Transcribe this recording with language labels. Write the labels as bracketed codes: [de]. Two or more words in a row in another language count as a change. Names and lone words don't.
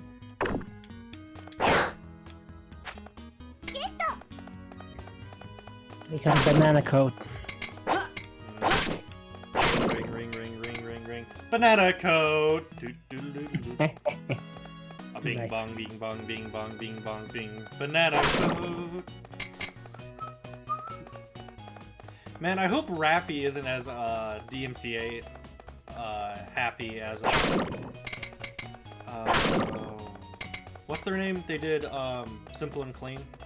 [en] We got a banana coat. Ring, ring, ring, ring, ring, ring. Banana coat. Doo, doo, doo, doo, doo. A bing Nice. bong, bing bong, bing bong, bing bong, bing. Banana coat. Man, I hope Raffi isn't as DMCA happy as what's their name? They did Simple and Clean.